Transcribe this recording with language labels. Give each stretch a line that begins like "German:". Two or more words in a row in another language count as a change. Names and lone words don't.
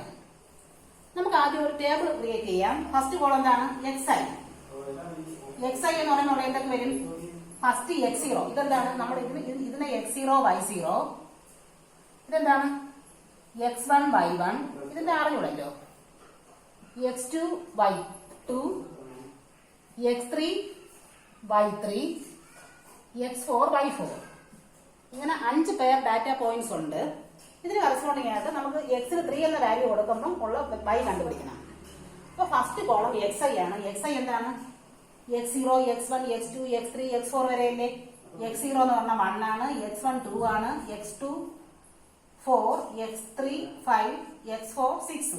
Malayalam: നമുക്ക് ആദ്യം ഒരു
English: table create
Malayalam: ചെയ്യാം.
English: first column
Malayalam: എന്താണ്? xi. xi എന്ന് പറയുന്നത് എന്തൊക്കെ വരും? ഫസ്റ്റ് x0. ഇതെന്താണ്? നമ്മൾ ഇതിനെ x0, y0. ഇതെന്താണ്? x1, y1. ഇതിന്റെ അറിഞ്ഞൂടല്ലോ. x2, y2, x3, y3, x4, y4. ഇങ്ങനെ 5
English: pair data points
Malayalam: ഉണ്ട്. ഇതിന് കറസ്പോണ്ടിങ് ആയിട്ട് നമുക്ക് x-ന് 3 എന്ന വാല്യൂ കൊടുക്കുമ്പോൾ ഉള്ള y കണ്ടുപിടിക്കണം. അപ്പൊ
English: first column
Malayalam: xi ആണ്. xi എന്താണ്? x0, x1, x2, x3, x4 വരെയല്ലേ? x0 എന്ന് പറഞ്ഞാൽ 1 ആണ്, x1 2 ആണ്, x2 4, x3 5, x4 6.